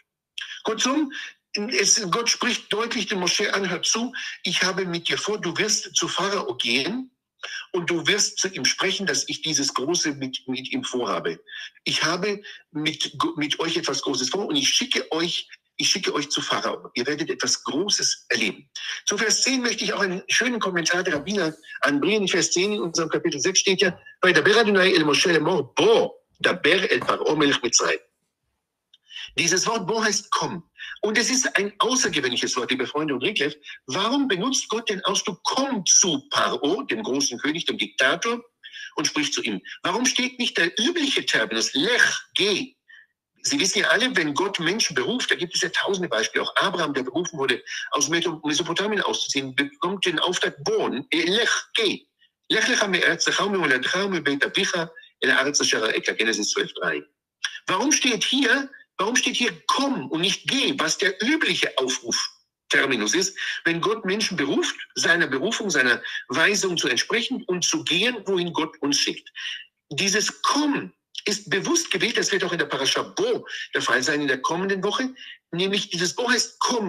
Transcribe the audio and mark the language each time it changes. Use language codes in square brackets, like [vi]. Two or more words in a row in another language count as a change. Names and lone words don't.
[de] Kurzum, Gott spricht deutlich dem Moschee an, hör zu, ich habe mit dir vor, du wirst zu Pharao gehen und du wirst zu ihm sprechen, dass ich dieses Große mit ihm vorhabe. Ich habe mit euch etwas Großes vor und ich schicke euch zu Pharao. Ihr werdet etwas Großes erleben. Zu Vers 10 möchte ich auch einen schönen Kommentar der Rabbiner anbringen. In Vers 10 in unserem Kapitel 6 steht ja, [he] וידבר יהוה אל משה לאמר, בא, דבר אל פרעה מלך מצרים. [de] Dieses Wort Bo heißt komm. Und es ist ein außergewöhnliches Wort, liebe Freunde und Rickleff. Warum benutzt Gott den Ausdruck komm zu Paro, dem großen König, dem Diktator, und spricht zu ihm? Warum steht nicht der übliche Terminus, lech, geh? Sie wissen ja alle, wenn Gott Menschen beruft, da gibt es ja tausende Beispiele, auch Abraham, der berufen wurde, aus Mesopotamien auszuziehen, bekommt den Auftrag, Bon, lech, geh. [he] לך לך מארץ לך וממולדתך ומבית אביך אל הארץ אשר אראך, Genesis 12,3. [de] Warum steht hier komm und nicht geh, was der übliche Aufrufterminus ist, wenn Gott Menschen beruft, seiner Berufung, seiner Weisung zu entsprechen und zu gehen, wohin Gott uns schickt. Dieses komm ist bewusst gewählt, das wird auch in der Parascha Bo der Fall sein in der kommenden Woche, nämlich dieses Bo heißt komm,